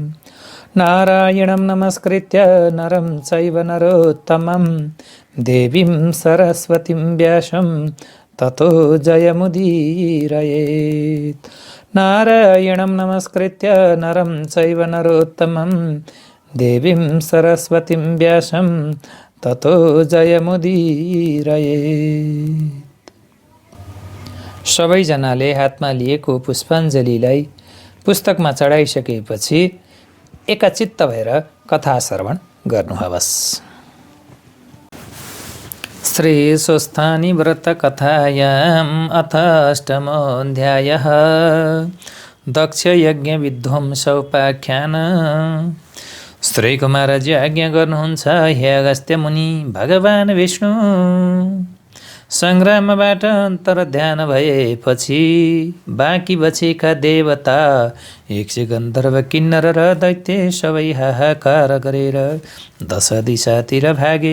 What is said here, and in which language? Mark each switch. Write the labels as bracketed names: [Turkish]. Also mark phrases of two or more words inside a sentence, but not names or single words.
[Sanskrit] नारायणं नमस्कृत्य नरं चैव नरोत्तमं देवीं सरस्वतीं व्यासं ततो जयमुदीरयेत्। नारायणं नमस्कृत्य नरं चैव नरोत्तमं देवीं सरस्वतीं व्यासं ततो जयमुदीरयेत्। [Nepali] सबैजनाले हातमा लिएको पुष्पाञ्जलीलाई पुस्तकमा चढाइसकेपछि एकचित्त भएर कथा श्रवण गर्नुहोस्। [Sanskrit] श्री स्वस्थानी व्रत कथायाम् अथ अष्टमोऽध्यायः दक्ष यज्ञ विध्वंसोपाख्यान। [Nepali] श्री कुमारजी आज्ञा गर्नुहुन्छ, हे अगस्त्य मुनि, भगवान विष्णु सङ्ग्रामबाट अन्तर्ध्यान भएपछि बाँकी बचेका देवता यक्ष गन्धर्व किन्नर र दैत्य सबै हाहाकार गरेर 10 दिशातिर भागे।